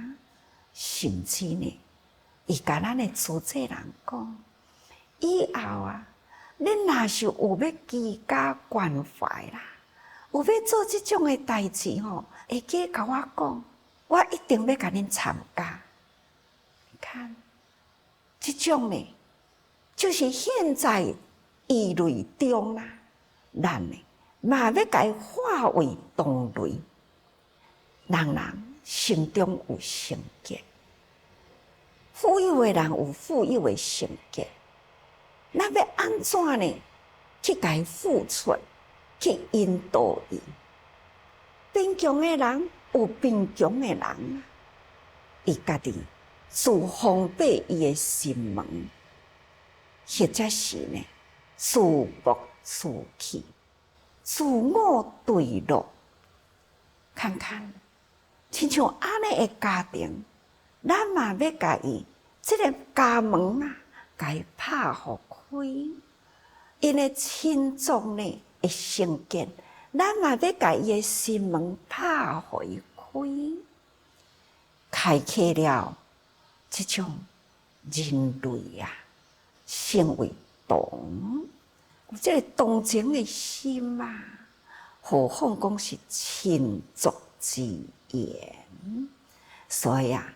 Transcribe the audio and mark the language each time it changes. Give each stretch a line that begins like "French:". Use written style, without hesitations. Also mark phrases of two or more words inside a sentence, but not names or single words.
Min Nan Chinese: 甚至呢，伊甲咱的主治人讲，以后啊，恁若是有要居家关怀啦，有要做即种的代志吼，会记甲我讲，我一定要甲恁参加。你看，即种呢，就是现在异类中啦，咱呢嘛要甲伊化为同类，人心中有成见。富有的人有富有的成见，咱要安怎呢？去甲伊付出，去引导伊。贫穷的人有贫穷的人，伊家己自封闭伊的心门，或者是呢自暴自弃、自我对立。看看，亲像安尼的家庭。咱嘛要甲伊这个家门啊，甲伊拍互开，因的亲族呢会成见，咱嘛要甲伊的心门拍互伊开启了这种人类啊，成为同，有这个同情的心啊，何况讲是亲族之言，所以啊。